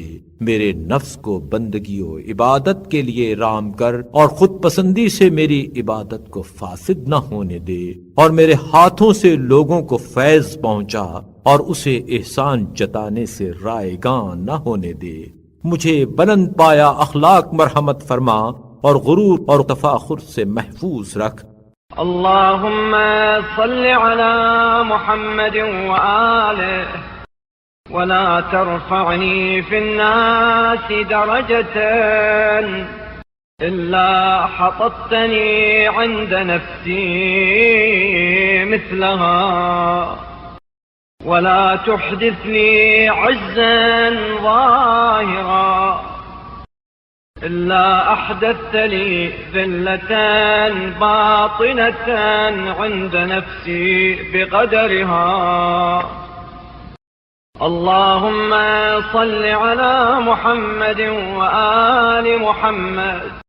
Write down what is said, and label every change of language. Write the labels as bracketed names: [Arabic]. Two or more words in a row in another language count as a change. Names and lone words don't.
[Urdu] میرے نفس کو بندگی و عبادت کے لیے رام کر اور خود پسندی سے میری عبادت کو فاسد نہ ہونے دے اور میرے ہاتھوں سے لوگوں کو فیض پہنچا اور اسے احسان جتانے سے رائیگاں نہ ہونے دے. مجھے بلند پایہ اخلاق مرحمت فرما اور غرور اور تفاخر سے محفوظ رکھ. [Arabic] اللهم صل على محمد وآله ولا ترفعني في الناس درجة إلا حططتني عند نفسي مثلها ولا تحدثني عزا ظاهرا إلا أحدثت لي ذلة باطنة عند نفسي بقدرها. اللهم صل على محمد وآل محمد